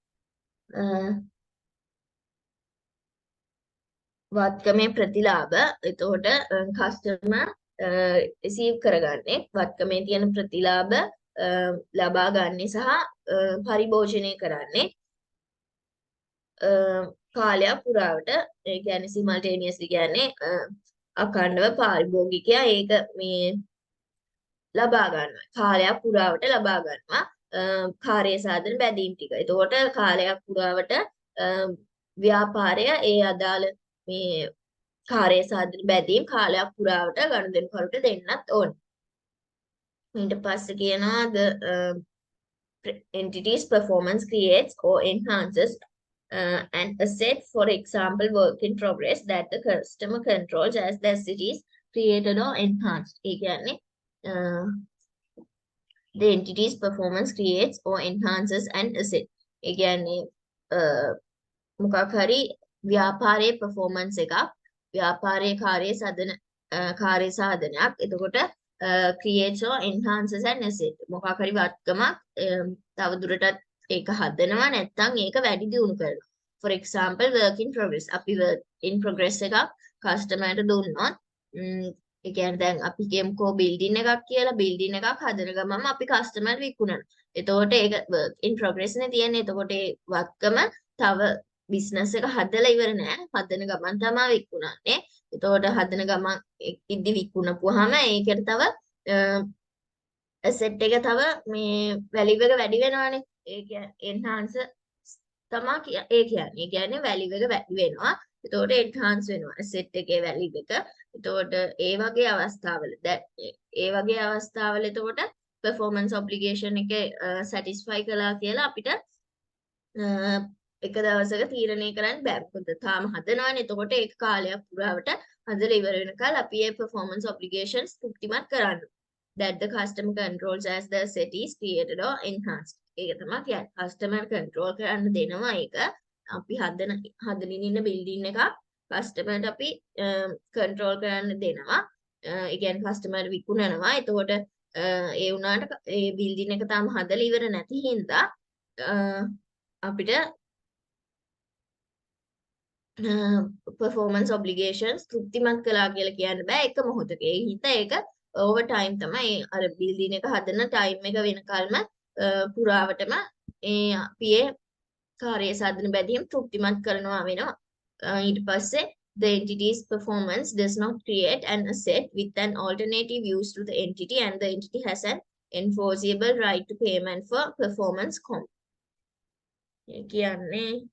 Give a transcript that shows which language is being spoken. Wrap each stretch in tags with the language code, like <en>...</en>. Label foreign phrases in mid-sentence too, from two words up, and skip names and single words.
<si>වත්කමේ ප්‍රතිලාභ එතකොට</si> <en>customer receive</en> <si>කරගන්නේ වත්කමේ තියෙන ප්‍රතිලාභ ලබා ගන්නේ සහ පරිභෝජනය කරන්නේ කාලයක් පුරාවට ඒ කියන්නේ සිමල්ටේනියස්ලි කියන්නේ අඛණ්ඩව පාරිභෝගිකයා ඒක මේ ලබා ගන්නවා කාලයක් පුරාවට ලබා ගන්නවා කාර්ය සාධන බැදීම් ටික. එතකොට කාලයක් පුරාවට ව්‍යාපාරය ඒ අදාළ මේ කාර්ය සාධන බැදීම් කාලයක් පුරාවට ගනුදෙනුකරුට දෙන්නත් ඕන. ඊට පස්සේ කියනවා</si> <en>the entity's performance creates or enhances an asset, for example, work in progress that the customer controls as the asset is created or enhanced.</en> <si>ඒ කියන්නේ</si> <en>the entity's performance creates or enhances an asset.</en> <si>ඒ කියන්නේ මොකක් හරි ව්‍යාපාරයේ performance එකක් ව්‍යාපාරයේ කාර්ය සාධනයක් එතකොට</si> <en>creates or enhances an asset</en> <si>මොකක් හරි වත්කමක් තව දුරටත් ඒක හදනවා නැත්නම් ඒක වැඩි දියුණු කරනවා.</si> <en>For example, work in progress.</en> <si>අපි</si> <en>work in progress</en> <si>එකක් කස්ටමර්ට දුන්නොත් ඒ කියන්නේ දැන් අපි කියමුකෝ බිල්ඩින් එකක් කියලා බිල්ඩින් එකක් හදන ගමන්ම අපි කස්ටමර් විකුණනවා. එතකොට ඒක</si> <en>work in progress</en> <si>නේ තියෙන්නේ. එතකොට ඒ වත්කම තව බිස්නස් එක හදලා ඉවර නෑ. හදන ගමන් තමයි විකුණන්නේ. එතකොට හදන ගමන් ඉදි විකුණපුවාම ඒකට තව asset එක තව මේ value එක වැඩි වෙනවානේ. ඒක enhance තමයි ඒ කියන්නේ value එක වැඩි වෙනවා. එතකොට enhance වෙනවා asset එකේ value එක. එතකොට ඒ වගේ අවස්ථාවල එතකොට</si> <en>performance obligation</en> <si>එක satisfy කළා කියලා අපිට එක දවසක තීරණය කරන්න බෑ. මොකද තාම හදනවනේ. එතකොට ඒක කාලයක් පුරාවට හදලා ඉවර වෙනකල් අපි මේ</si> <en>performance obligations</en> <si>තෘප්තිමත් කරන්න.</si> <en>That the customer controls as the asset is created or enhanced.</en> <si>ඒක තමයි කියන්නේ.</si> <en>customer control</en> <si>කරන්න දෙනවා ඒක. අපි හදමින් ඉන්න building එකක් customerට අපි control කරන්න දෙනවා. ඒ කියන්නේ customer විකුණනවා. එතකොට ඒ වුණාට ඒ building එක තාම හදලා ඉවර නැති හින්දා අපිට</si> <en>performance obligations</en> <si>තෘප්තිමත් කළා කියලා කියන්න බෑ එක මොහොතක. ඒ හින්දා ඒක</si> <en>over time</en> <si>තමයි අර building එක හදන time එක වෙනකල්ම පුරාවටම අපි ඒ කාර්ය සාධන බැදීම් තෘප්තිමත් කරනවා වෙනවා. ඊට පස්සේ</si> <en>the entity's performance does not create an asset with an alternative use to the entity and the entity has an enforceable right to payment for performance comp.</en> <si>ඒ කියන්නේ</si>